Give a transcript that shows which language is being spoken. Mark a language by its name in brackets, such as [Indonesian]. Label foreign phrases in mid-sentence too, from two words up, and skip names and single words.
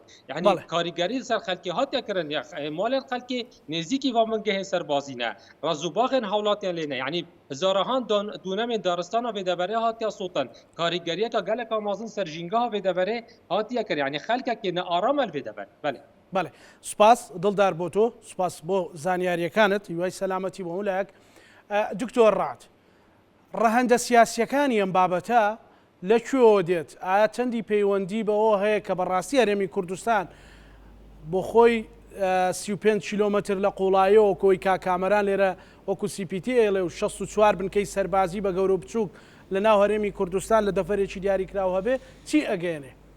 [Kurdish] Yani karîgerî ser xelkê hatiye kirin ya malên xelkê nêzîkî va bingehên serbazî ne. Rez û baxên hawlatiyan lê ne. Yani hezarahan dûnemên daristana vêdeverê hatiye sotin. Karîgeriyeka geleka mezin ser jîngeha vêdeverê hatiye kirin. Yani xelkekê ne aram el vêdever. Belê. [Central Kurdish] بەێ سوپاس دڵدار بۆ تۆ سوپاس بۆ زانیاریەکانت هیوای سەلامەتی بۆ مولایەک دکتۆر ڕات ڕەهەندە سیاسیەکانی ئەم بابەتە لەکوێوە دێت ئایا چەندی پەیوەندی بەوە هەیە کە بەڕاستی هەرێمی کوردستان بۆ خۆی 35 کیلۆمەتر لە قوڵایەوە کۆی کاکامەران لێرە وەکو CPT ئێڵێ و 64 بنکەی سەربازی بە گەورە و بچووک لە ناو هەرێمی کوردستان لە دەفەرێکی دیاریکراوە هەبێ چی ئەگەێنێ؟